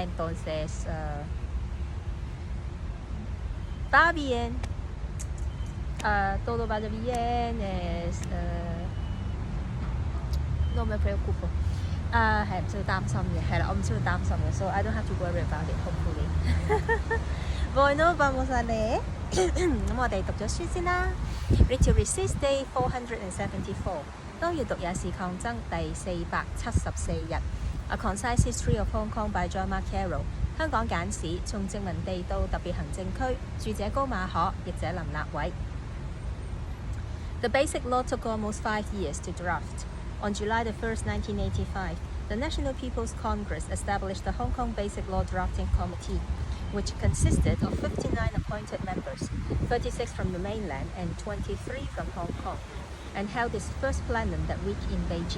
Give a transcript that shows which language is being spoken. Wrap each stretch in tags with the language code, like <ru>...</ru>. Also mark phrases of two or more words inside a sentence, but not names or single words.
<es>Entonces va bien. Todo va bien, no me preocupo.</es> <yue>係唔需要擔心嘅，係啦，我唔需要擔心嘅 ，</yue> <en>so I don't have to worry about it. Hopefully.</en> <es>Bueno, vamos a leer.</es> <yue>咁我哋讀咗書先啦。Read to Resist Day 474。當閱讀也是抗爭第474日。</yue> <en>A Concise History of Hong Kong by Carroll</en> <yue>香港簡史從殖民地到特別行政區，著者高馬可，譯者林立偉。</yue> <en>The Basic Law took almost 5 years to draft. On July 1, 1985, the National People's Congress established the Hong Kong Basic Law Drafting Committee, which consisted of 59 appointed members, 36 from the mainland and 23 from Hong Kong, and held its first plenum that week in Beijing.</en>